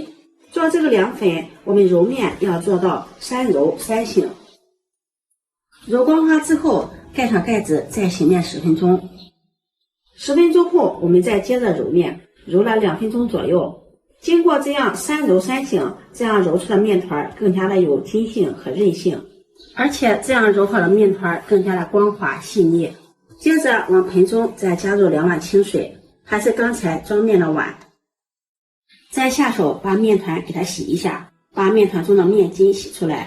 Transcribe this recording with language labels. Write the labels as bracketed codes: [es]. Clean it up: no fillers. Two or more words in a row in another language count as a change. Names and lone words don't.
[zh] 做這個涼粉，我們揉面要做到3揉3醒。揉光滑之後，蓋上蓋子再醒面10分鐘。10分鐘後，我們再接着揉面，揉了2分鐘左右。經過這樣3揉3醒，這樣揉出的面团更加的有筋性和韌性，而且這樣揉好的面团更加的光滑細膩。接着往盆中再加入2碗清水，還是剛才裝面的碗。再下手把面团給它洗一下，把面团中的面筋洗出來。